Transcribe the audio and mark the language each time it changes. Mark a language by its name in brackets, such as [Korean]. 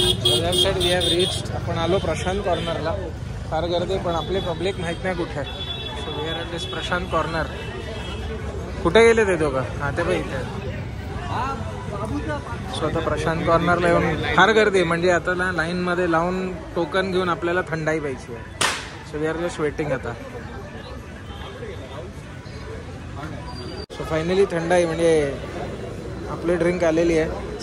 [English] Have reached. [Marathi] आपण आलो प्रशांत कॉर्नरला. फार गर्दी पण आपले पब्लिक माहीत नाही कुठे आहे. [English] So we are at this Prashant corner. [Marathi] कुठे गेले ते दोघं? हां ते पण इथे. सो आता प्रशांत कॉर्नरला येऊन फार गर्दी म्हणजे आता ना लाईनमध्ये लावून टोकन घेऊन आपल्याला थंडाई प्यायची आहे. [English] So we are just waiting आता. [Marathi] सो फायनली थंडाई म्हणजे आपली ड्रिंक आलेली आहे.